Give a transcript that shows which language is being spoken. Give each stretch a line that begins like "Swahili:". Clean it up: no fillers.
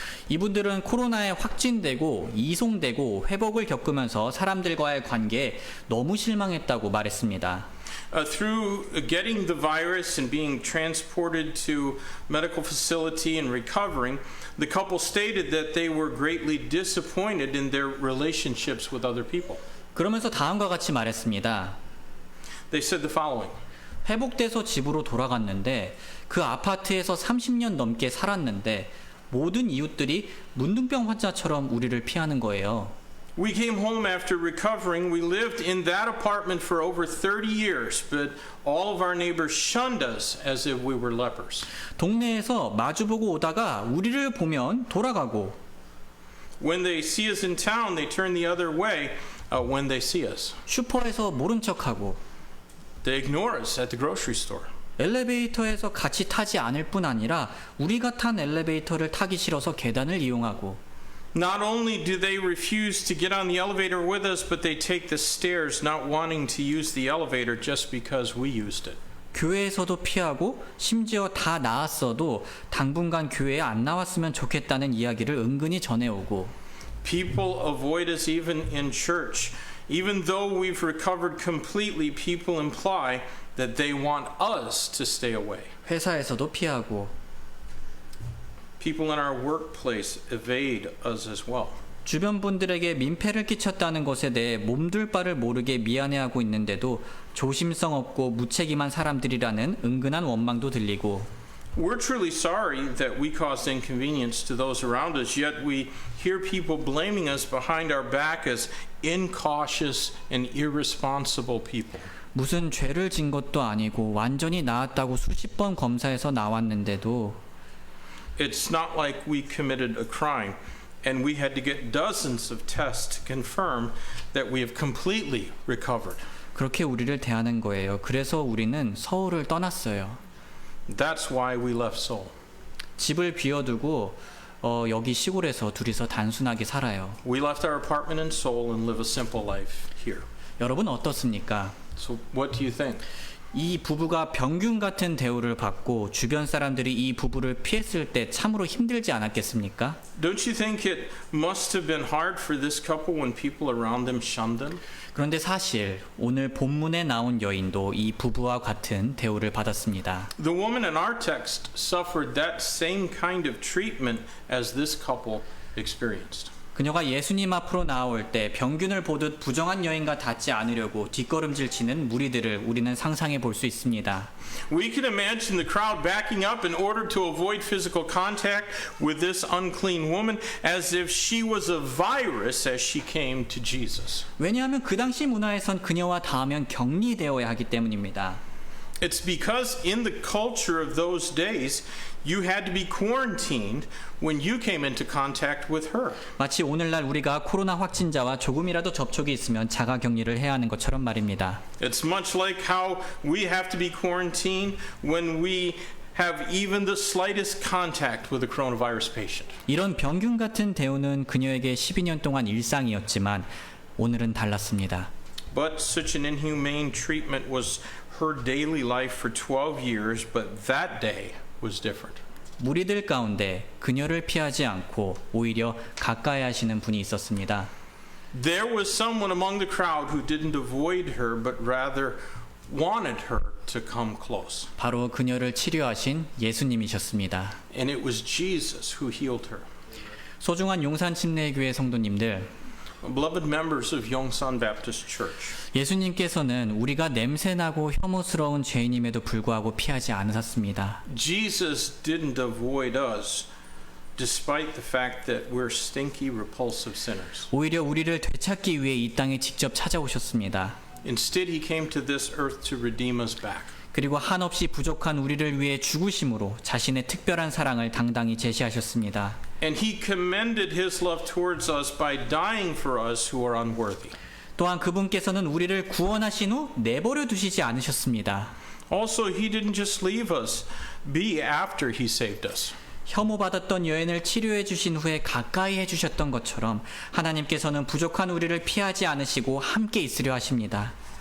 Korean: 이분들은 코로나에 확진되고 이송되고 회복을 겪으면서 사람들과의 관계에 너무 실망했다고 말했습니다.
English: Through getting the virus and being transported to medical facility and recovering, the couple stated that they were greatly disappointed in their relationships with other people.
Korean: 그러면서 다음과 같이 말했습니다.
English: They said the following.
Korean: 회복돼서 집으로 돌아갔는데 그 아파트에서 30년 넘게 살았는데 모든 이웃들이 문둥병 환자처럼 우리를 피하는 거예요.
English: We came home after recovering. We lived in that apartment for over 30 years, but all of our neighbors shunned us as if we were lepers.
Korean: 동네에서 마주보고 오다가 우리를 보면 돌아가고
English: When they see us in town, they turn the other way when they see us.
Korean: 슈퍼에서 모른 척하고
English: They ignore us at the grocery store.
Korean: 엘리베이터에서 같이 타지 않을 뿐 아니라 우리가 탄 엘리베이터를 타기 싫어서 계단을 이용하고
English: Not only do they refuse to get on the elevator with us, but they take the stairs, not wanting to use the elevator just because we used it.
Korean: 교회에서도 피하고 심지어 다 나았어도 당분간 교회에 안 나왔으면 좋겠다는 이야기를 은근히 전해오고
English: People avoid us even in church. Even though we've recovered completely, people imply that they want us to stay away.
Korean: 회사에서도 피하고
English: People in our workplace evade us as well.
Korean: 주변 분들에게 민폐를 끼쳤다는 것에 대해 몸둘 바를 모르게 미안해하고 있는데도 조심성 없고 무책임한 사람들이라는 은근한 원망도 들리고
English: We're truly sorry that we caused inconvenience to those around us, yet we hear people blaming us behind our back as incautious and irresponsible people.
Korean: 무슨 죄를 진 것도 아니고 완전히 나았다고 수십 번 검사해서 나왔는데도
English: It's not like we committed a crime and we had to get dozens of tests to confirm that we have completely recovered.
Korean: 그렇게 우리를 대하는 거예요. 그래서 우리는 서울을 떠났어요.
English: That's why we left Seoul.
Korean: 집을 비워두고 여기 시골에서 둘이서 단순하게 살아요.
English: We left our apartment in Seoul and live a simple life here.
Korean: 여러분 어떻습니까?
English: So what do you think?
Korean: 이 부부가 병균 같은 대우를 받고 주변 사람들이 이 부부를 피했을 때 참으로 힘들지 않았겠습니까?
English: Don't you think it must have been hard for this couple when people around them shunned them?
Korean: 그런데 사실 오늘 본문에 나온 여인도 이 부부와 같은 대우를 받았습니다.
English: The woman in our text suffered that same kind of treatment as this couple experienced.
Korean: 그녀가 예수님 앞으로 나올 때 병균을 보듯 부정한 여인과 닿지 않으려고 뒷걸음질 치는 무리들을 우리는 상상해 볼 수 있습니다.
English: We can imagine the crowd backing up in order to avoid physical contact with this unclean woman as if she was a virus as she came to Jesus.
Korean: 왜냐하면 그 당시 문화에선 그녀와 닿으면 격리되어야 하기 때문입니다.
English: It's because in the culture of those days, you had to be quarantined when you came into contact with her.
Korean: 마치 오늘날 우리가 코로나 확진자와 조금이라도 접촉이 있으면 자가 격리를 해야 하는 것처럼 말입니다.
English: It's much like how we have to be quarantined when we have even the slightest contact with a coronavirus patient.
Korean: 이런 병균 같은 대우는 그녀에게 12년 동안 일상이었지만 오늘은 달랐습니다.
English: But such an inhumane treatment was her daily life for 12 years, but that day was different.
Korean: 무리들 가운데 그녀를 피하지 않고 오히려 가까이 하시는 분이 있었습니다.
English: There was someone among the crowd who didn't avoid her, but rather wanted her to come close.
Korean: 바로 그녀를 치료하신 예수님이셨습니다.
English: And it was Jesus who healed her.
Korean: 소중한 용산 침례교회 성도님들,
English: Beloved members of Yongsan Baptist Church,
Korean: 예수님께서는 우리가 냄새나고 혐오스러운 죄인임에도 불구하고 피하지 않으셨습니다.
English: Jesus didn't avoid us despite the fact that we're stinky, repulsive sinners.
Korean: 오히려 우리를 되찾기 위해 이 땅에 직접 찾아오셨습니다.
English: Instead, he came to this earth to redeem us back.
Korean: 그리고 한없이 부족한 우리를 위해 죽으심으로 자신의 특별한 사랑을 당당히 제시하셨습니다.
English: And he commended his love towards us by dying for us who are unworthy.
Korean: 또한 그분께서는 우리를 구원하신 후 내버려 두시지 않으셨습니다.
English: Also, he didn't just leave us be after he saved us.
Korean: 혐오받았던 여인을 치료해 주신 후에 가까이 해주셨던 것처럼 하나님께서는 부족한 우리를 피하지 않으시고 함께 있으려 하십니다.